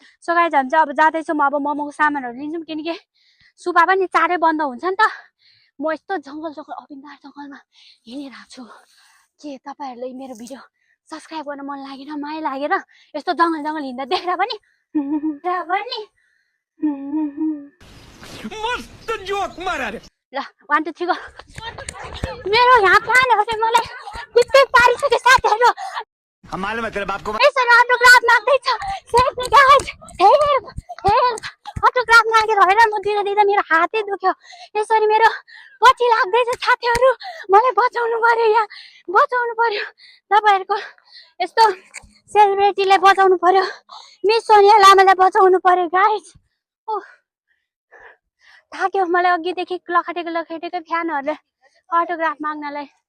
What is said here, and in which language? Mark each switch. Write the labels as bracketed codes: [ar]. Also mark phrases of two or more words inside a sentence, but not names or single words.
[en] so guys [ne] हामी चाहिँ अब जाँदैछौँ अब मोमोको सामानहरू लिन्छौँ किनकि सुपा पनि चाँडै बन्द हुन्छ नि त म यस्तो जङ्गल अबिन्दार जङ्गलमा हिँडिरहेको छु के तपाईँहरूले मेरो भिडियो सब्सक्राइब गर्न मन लागेन माया लागेर यस्तो जङ्गल हिँड्दा देख्दा पनि [hi] मस्त जोक मारा रे [ne] ल 1 2 3 गो मेरो यहाँ प्लानहरू चाहिँ मलाई बित्दै पारिसक्यो साथीहरू [hi] मालूम है तेरे बाप को [ne] यसरी अटोग्राफ माग्दैछ [en] safe guys help [ne] अटोग्राफ मागेर होइन म दिँदा मेरो हातै दुख्यो यसरी मेरो पछि लाग्दैछ साथीहरू मलाई बचाउनु पर्यो यहाँ बचाउनु पर्यो तपाईँहरूको यस्तो सेलिब्रेटीले बचाउनु पर्यो मिस सोनिया लामालाई बचाउनु पर्यो गाइज ओह थाक्यो मलाई अघिदेखि लखेटेको फ्यानहरूले अटोग्राफ माग्नलाई